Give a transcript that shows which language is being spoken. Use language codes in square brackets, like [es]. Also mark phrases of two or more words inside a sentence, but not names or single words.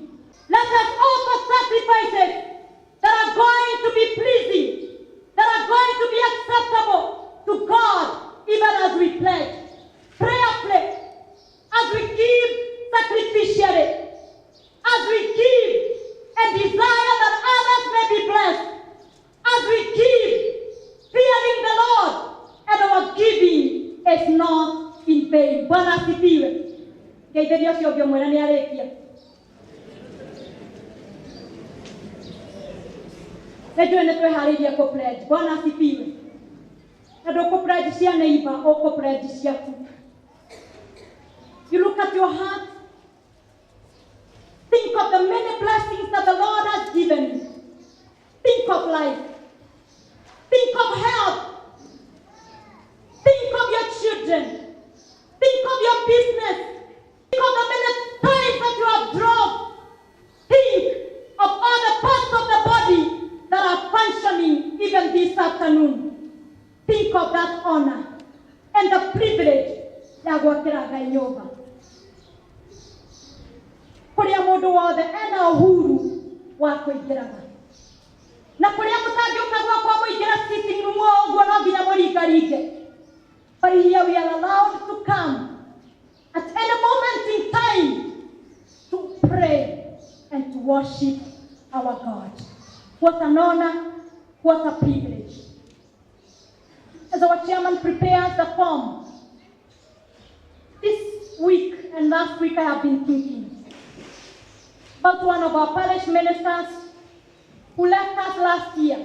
[en] Let us offer sacrifices that are going to be pleasing, that are going to be acceptable to God, even as we pledge prayerfully, as we give sacrificially, as we give and desire that others may be blessed, as we give, fearing the Lord, and our giving is not in vain. [sw] Bwana asifiwe. [ki] Geithirio cio ngĩ mwena nĩ arĩkia. Najua nĩtweharĩirie kũ pledge. [sw] Bwana asifiwe. [ki] Na ndũkũ pledge cia neighbor, ũkũ pledge ciaku. [en] You look at your heart. Think of the many blessings that the Lord has given you. Think of life. Think of health. Think of your children. Think of your business. Think of the many times that you have drove. Think of all the parts of the body that are functioning even this afternoon. Think of that honor and the privilege [ki] ya gwakĩra Ngai nyũmba. Kũrĩa mũndũ wothe ena ũhuru wa kũingĩraga. Na kũrĩa mũtangĩũka gwakwa mũingĩra [en] sitting room [ki] ũguo no nginya mũringaringe. [en] But here we are allowed to come at any moment in time to pray and to worship our God. What an honor, what a privilege. As our chairman prepares the form, this week and last week I have been thinking about one of our parish ministers who left us last year.